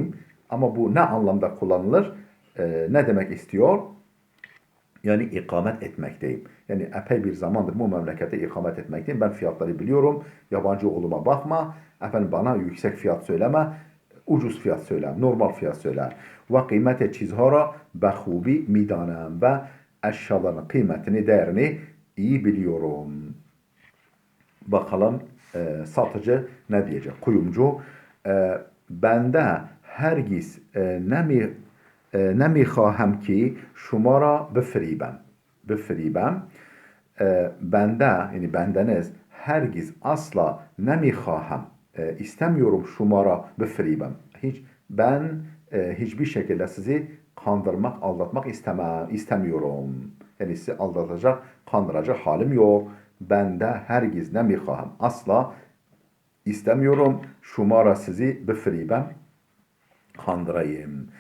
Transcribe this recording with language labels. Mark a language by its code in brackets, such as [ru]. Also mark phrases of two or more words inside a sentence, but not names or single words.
[tr] Ama bu ne anlamda kullanılır? Ne demek istiyor? Yani ikamet etmekteyim. Yani epey bir zamandır bu memlekette ikamet etmekteyim. Ben fiyatları biliyorum. Yabancı olduğuma bakma. Efendim bana yüksek fiyat söyleme. Ucuz fiyat söyle. Normal fiyat söyle. Ve [fa] قیمت چیزها را به خوبی میدانم [tr] ve eşyaların kıymetini, değerini iyi biliyorum. Bakalım satıcı ne diyecek? [fa] Kuyumcu بنده هرگز نمی‌خواهم که شما را بفریبم. بفریبم بنده [tr] yani bendeniz [fa] hergiz asla nemiخواهم istemiyorum شما را بفریبم. [tr] Ben hiçbir şekilde sizi kandırmak, aldatmak istemiyorum. Yani sizi aldatacak, kandıracak halim yok. Ben de [fa] هرگز نمی‌خواهم. [tr] Asla istemiyorum. Şumara sizi befribem, kandırayım.